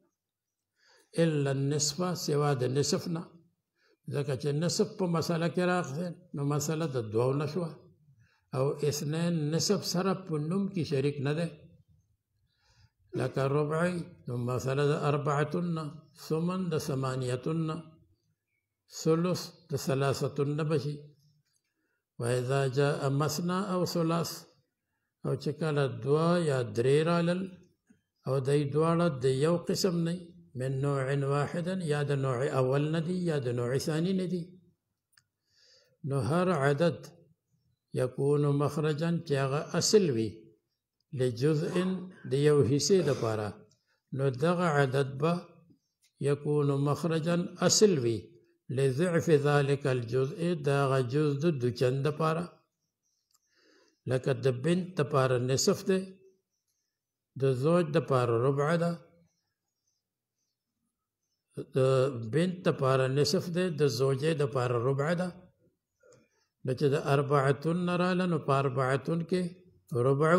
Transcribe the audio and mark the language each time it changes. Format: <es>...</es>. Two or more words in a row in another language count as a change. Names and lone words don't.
<ar>الا النصف</ar> <ps>سوا د نصف نه ځکه چې نصف په مسله کې راغی نو مسله د دوو نه شوه او اثنین نصف سره په نوم کې شریک نه دی لکه ربعی نو مسله د اربعتون نه ثمن د ثمانیتون نه ثلث د ثلاثتون نه بشي</ps> <ar>وإذا جاء مثنى أو ثلاث</ar> <ps>او چې کله دوه یا درې رالل او دی دواړه د یو قسم نه</ps> <ar>من نوع واحد</ar> <ps>یا د نوع اول نه دي یا د نوع ثاني نه دي نو هر عدد</ps> <ar>یکون مخرجا</ar> <ps>چې هغه اصل وي لجزء د یو حصې دپاره نو دغه عدد به</ps> <ar>یکون مخرجا</ar> <ps>اصل وي</ps> <ar>لضعف ذلك الجزء</ar> <ps>دا جزء د دوچن دپاره لکه د بنت دپاره نصف دی د زوج دپاره ربع ده د بنت دپاره نصف دی د زوجې دپاره ربع ده نو چې د اربعتون نه راله نو په اربعتون کې ربع هم</ps>